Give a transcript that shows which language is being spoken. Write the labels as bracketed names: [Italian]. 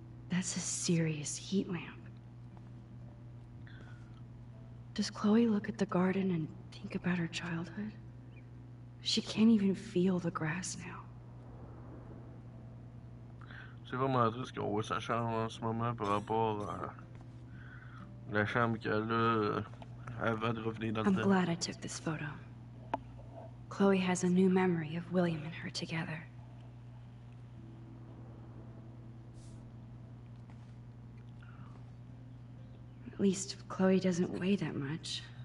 [English] That's a serious heat lamp. Does Chloe look at the garden and think about her childhood? She can't even feel the grass now. [French] C'est vraiment triste qu'on voit sa chambre en ce moment par rapport à la chambre qu'elle a avant de revenir dans le [English] I'm [French] temps. [English] glad I took this photo. Chloe has a new memory of William and her together. At least Chloe doesn't weigh that much.